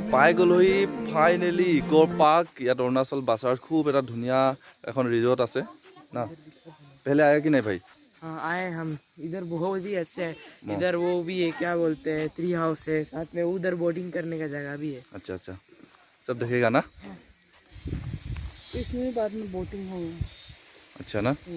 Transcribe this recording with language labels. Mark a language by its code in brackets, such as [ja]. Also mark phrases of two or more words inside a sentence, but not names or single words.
[as] পাই গ'লোহি ফাইনেলি ইক'ৰ পাৰ্ক। ইয়াত অৰুণাচল বাছাৰত খুব এটা ধুনীয়া এখন ৰিজৰ্ট আছে না। [hi] पहले आया कि नहीं भाई? हाँ आए हम। इधर बहुत ही अच्छा है। इधर वो भी है, क्या बोलते हैं, [en] tree house [hi] है, साथ में उधर बोटिंग करने का जगह भी है। अच्छा अच्छा, सब देखेगा ना? इसमें बाद में बोटिंग होगी। अच्छा ना?